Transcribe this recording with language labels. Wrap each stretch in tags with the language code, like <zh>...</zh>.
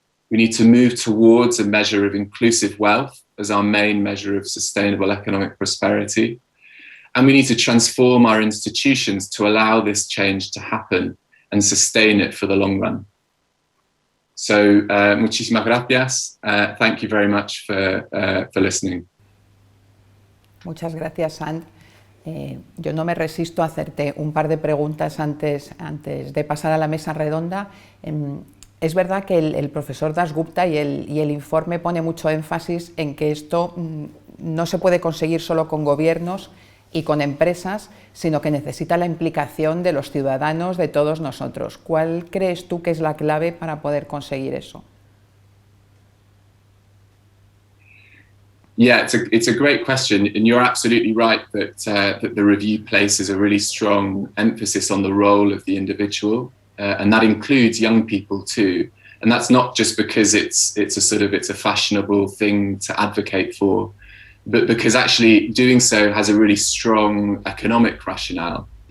<en>We need to move towards a measure of inclusive wealth as our main measure of sustainable economic prosperity. And we need to transform our institutions to allow this change to happen and sustain it for the long run. So,</en> <es>muchísimas gracias.</es> <en>Thank you very much for listening.</en> <es>Muchas gracias, Sant. Yo no me resisto a hacerte un par de preguntas antes de pasar a la mesa redonda. Es verdad que el profesor Dasgupta y el informe pone mucho énfasis en que esto no se puede conseguir solo con gobiernos y con empresas, sino que necesita la implicación de los ciudadanos, de todos nosotros. ¿Cuál crees tú que es la clave para poder conseguir eso?</es> <en>Yeah, it's a great question, and you're absolutely right that the review places a really strong emphasis on the role of the individual, and that includes young people too. And that's not just because it's a fashionable thing to advocate for, but because actually doing so has a really strong economic rationale.</en>